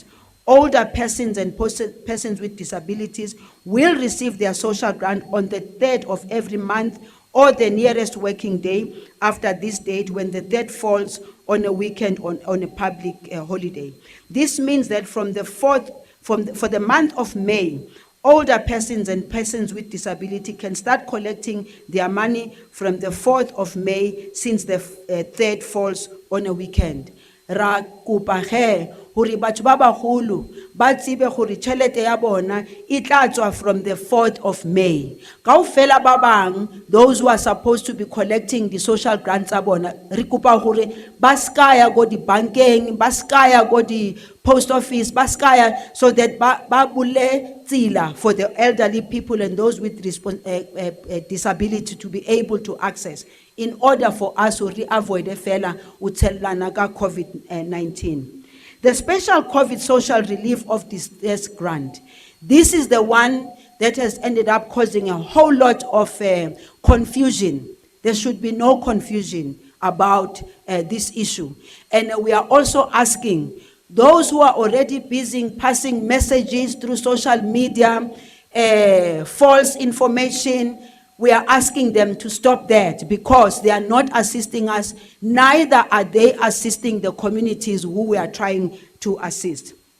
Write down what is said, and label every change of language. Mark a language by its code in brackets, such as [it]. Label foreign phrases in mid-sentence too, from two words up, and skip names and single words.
[en] Older persons and persons with disabilities will receive their social grant on the 3rd of every month or the nearest working day after this date, when the date falls on a weekend on a public holiday. This means that from the 4th, for the month of May, older persons and persons with disability can start collecting their money from the 4th of May since the 3rd falls on a weekend. [st] Ra kopa ge hore batho ba bagolo ba tsebe hore tšhelete ya bona e tla tswa [en] from the 4th of May. [st] Kaofela ba bang, [en] those who are supposed to be collecting the social grants [st] tsa bona, re kopa hore ba ska ya go di bankeng, ba ska ya go di post office, ba ska ya, [en] so that [st] ba bule tsela [en] for the elderly people and those with disability to be able to access, in order for us to avoid the [st] fela uthelana ka [en] COVID-19. The special COVID social relief of distress grant. This is the one that has ended up causing a whole lot of confusion. There should be no confusion about this issue. And we are also asking those who are already busy passing messages through social media, false information, we are asking them to stop that, because they are not assisting us, neither are they assisting the communities who we are trying to assist.